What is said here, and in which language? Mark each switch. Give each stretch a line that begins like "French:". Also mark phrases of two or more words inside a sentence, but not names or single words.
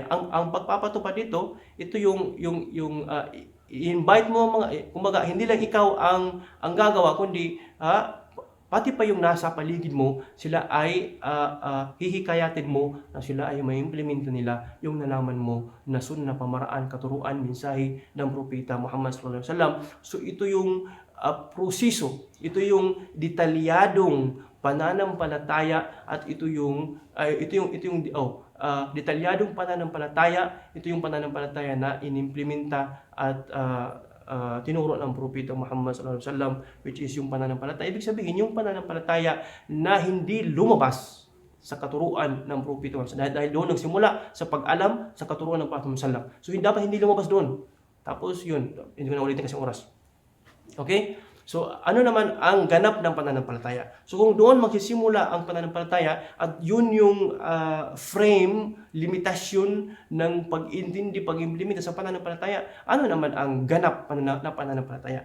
Filipino: Ang pagpapatupad dito, ito yung i-invite mo mga, kumbaga hindi lang ikaw ang gagawa, kundi pati pa yung nasa paligid mo, sila ay hihikayatin mo na sila ay ma-implemento nila yung nalaman mo na sunna, pamaraan, katuruan, mensahe ng Propeta Muhammad
Arabic: صلى الله عليه وسلم.
Filipino: So ito yung proseso, ito yung detalyadong pananampalataya at ito yung detalyadong pananampalataya, ito yung pananampalataya na inimplementa at tinuro ng Propeta Muhammad
Arabic: صلى الله عليه وسلم,
Filipino: which is yung pananampalataya. Ibig sabihin, yung pananampalataya na hindi lumabas sa katuruan ng Propeta Muhammad, dahil doon nagsimula sa pag-alam sa katuruan ng Propeta Muhammad
Arabic: صلى الله عليه وسلم.
Filipino: So dapat hindi lumabas doon. Tapos yun, hindi ko na ulitin kasi oras. Okay? So, ano naman ang ganap ng pananampalataya? So, kung doon magsisimula ang pananampalataya at yun yung frame, limitasyon ng pag-intindi, pag-implementa sa pananampalataya, ano naman ang ganap na pananampalataya?